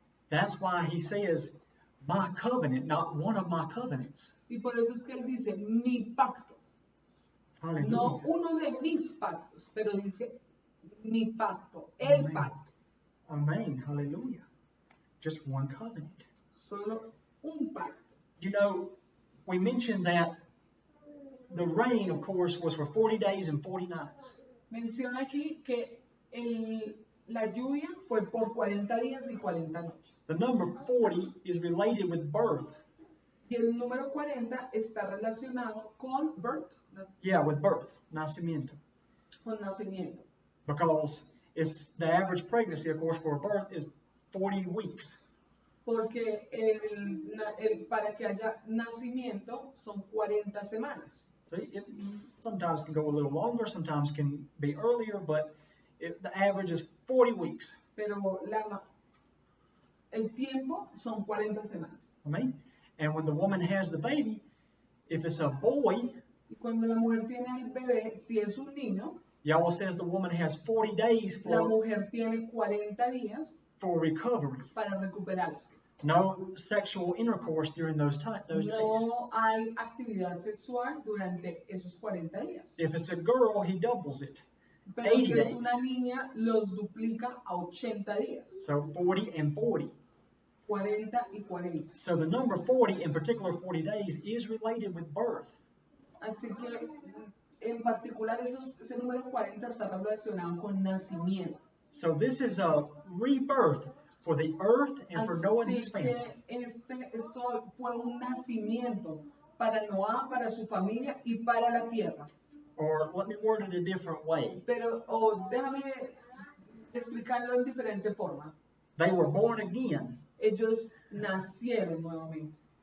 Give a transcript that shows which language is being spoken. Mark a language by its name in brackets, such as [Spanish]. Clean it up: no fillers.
[English] That's why he says, my covenant, not one of my covenants. [Spanish] Y por eso es que él dice mi pacto. No [English] Hallelujah. [Spanish] uno de mis pactos, pero dice mi pacto, el Amén. pacto. [English] Amen. Hallelujah. Just one covenant. [Spanish] Solo un pacto. [English] You know, we mentioned that the rain, of course, was for 40 days and 40 nights. [Spanish] Menciona aquí que la lluvia fue por 40 días y 40 noches. [English] The number 40 is related with birth. [Spanish] Y el número 40 está relacionado con birth, [English] Yeah, with birth, nacimiento. [Spanish] con nacimiento. [English] Because it's the average pregnancy, of course, for a birth is 40 weeks. [Spanish] Porque para que haya nacimiento son 40 semanas. [English] See, it sometimes can go a little longer, sometimes can be earlier, but the average is 40 weeks. [Spanish] Pero el tiempo son 40 semanas. [English] Amen. And when the woman has the baby, if it's a boy, [Spanish] Y cuando la mujer tiene el bebé, si es un niño, [English] Yahweh says the woman has 40 days [Spanish] la [English] for [Spanish] mujer tiene 40 días [English] recovery. [Spanish] para recuperarse. [English] No sexual intercourse during those days. [Spanish] No hay actividad sexual durante esos 40 días. [English] If it's a girl, he doubles it. [Spanish] Pero [English] 80 [Spanish] si es [English] days. [Spanish] una niña, los duplica a 80 días. [English] So 40 and 40. [Spanish] 40 y 40. [English] So the number 40, in particular 40 days, is related with birth. [Spanish] Así que, en particular, ese número 40 está relacionado con nacimiento. [English] So this is a rebirth for the earth and for Noah and his [Spanish] Así [English] family. [Spanish] que esto fue un nacimiento para Noah, para su familia y para la tierra. [English] Or let me word it a different way. [Spanish] Pero déjame explicarlo en diferente forma. [English] They were born again. [Spanish] Ellos nacieron nuevamente.